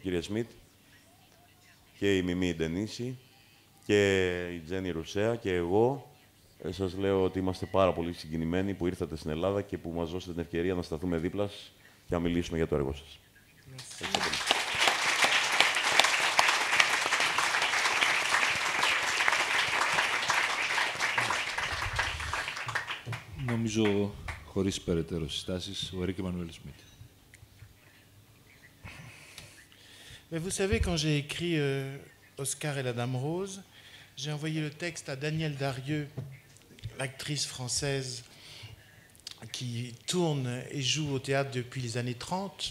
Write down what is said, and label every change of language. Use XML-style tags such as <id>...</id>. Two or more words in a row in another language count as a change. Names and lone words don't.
<el>Κύριε Σμιτ, και η Μιμή Ντενίση, και η Τζέννη Ρουσέα και εγώ, σας λέω ότι είμαστε πάρα πολύ συγκινημένοι που ήρθατε στην Ελλάδα και που μας δώσετε την ευκαιρία να σταθούμε δίπλα σας και να μιλήσουμε για το έργο σας. Νομίζω, χωρίς περαιτέρω συστάσεις, ο Ερίκ Εμμάνουελ Σμιτ.</el> <fr>Mais vous savez, quand j'ai écrit Oscar et la Dame Rose, j'ai envoyé le texte à Danielle Darieux, l'actrice française qui tourne et joue au théâtre depuis les années 30.</fr>